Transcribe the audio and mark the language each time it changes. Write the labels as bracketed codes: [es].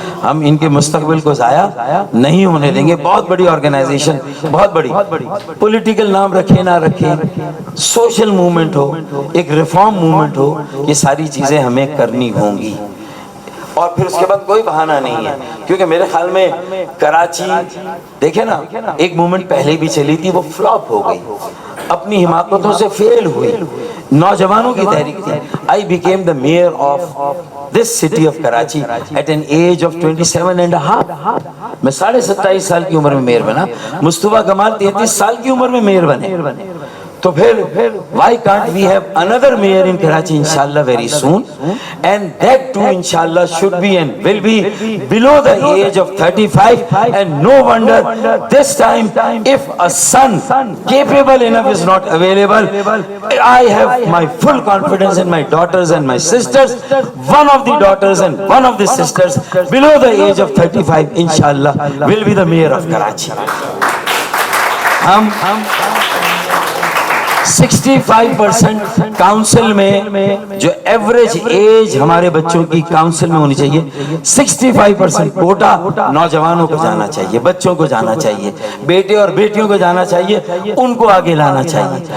[ur] ہم ان کے مستقبل کو ضائع نہیں ہونے دیں گے. بہت بڑی آرگنائزیشن, بہت بڑی, پولیٹیکل نام رکھے نہ رکھے, سوشل موومنٹ ہو, ایک ریفارم موومنٹ ہو, یہ ساری چیزیں ہمیں کرنی ہوں گی. اور پھر اس کے بعد کوئی بہانہ نہیں ہے, کیونکہ میرے خیال میں کراچی دیکھیں نا, ایک مومنٹ پہلے بھی چلی تھی, وہ فلاپ ہو گئی, اپنی حماقتوں سے فیل ہوئی. نوجوانوں کی تحریک تھی. [en] I became the mayor of this city of Karachi at an age of 27.5. [ur] میں 27.5 سال کی عمر میں میئر بنا. مصطفیٰ کمال 33 سال کی عمر میں میئر بنے. تو پھر [en] why can't we have another mayor in Karachi inshallah very soon, and that too inshallah should be and will be below the age of 35. And no wonder this time if a son capable enough is not available, I have my full confidence in my daughters and my sisters. One of the daughters and one of the sisters below the age of 35 inshallah will be the mayor of Karachi. [ur] ہم 65% council میں جو average age ہمارے بچوں کی council میں ہونی چاہیے, 65% quota نوجوانوں کو جانا چاہیے, بچوں کو جانا چاہیے, بیٹے اور بیٹیوں کو جانا چاہیے, ان کو آگے لانا چاہیے.